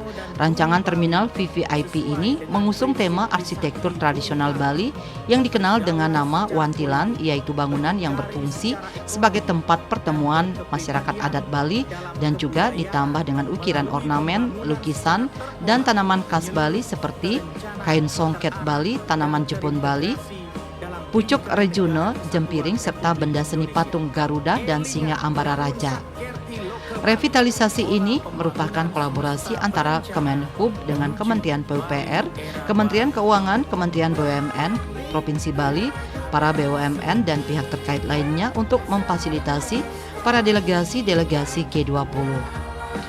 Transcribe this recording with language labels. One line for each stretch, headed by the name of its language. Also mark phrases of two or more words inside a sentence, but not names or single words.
Indonesian: Rancangan terminal VVIP ini mengusung tema arsitektur tradisional Bali yang dikenal dengan nama Wantilan, yaitu bangunan yang berfungsi sebagai tempat pertemuan masyarakat adat Bali dan juga ditambah dengan ukiran ornamen, lukisan, dan tanaman khas Bali seperti kain songket Bali, tanaman Jepun Bali, pucuk rejune, jempiring, serta benda seni patung Garuda dan singa Ambara Raja. Revitalisasi ini merupakan kolaborasi antara Kemenhub dengan Kementerian PUPR, Kementerian Keuangan, Kementerian BUMN, Provinsi Bali, para BUMN dan pihak terkait lainnya untuk memfasilitasi para delegasi-delegasi G20.